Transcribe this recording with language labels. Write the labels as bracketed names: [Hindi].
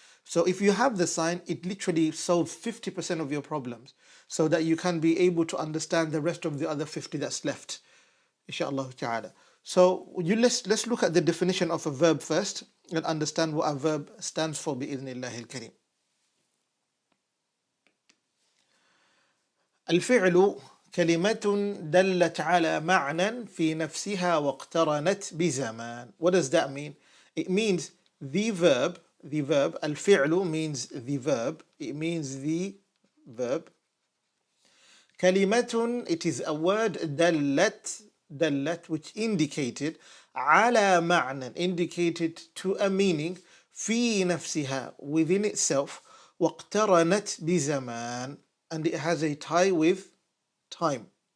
[English] So if you have the sign, it literally solves 50% of your problems, so that you can be able to understand the rest of the other 50 that's left, inshallah ta'ala. So let's look at the definition of a verb first and understand what a verb stands for [Arabic] بإذن الله الكريم. الفعل كلمة دلت على معنى في نفسها واقترنت بزمان. [English] What does that mean? It means the verb, الفعل means the verb, it means the verb. كلمة, it is a word, دلت, which indicated, [Arabic] على معنى, [English] indicated to a meaning, [Arabic] في نفسها, [English] within itself, [Arabic] واقترنت بزمان, [English] and it has a tie with time.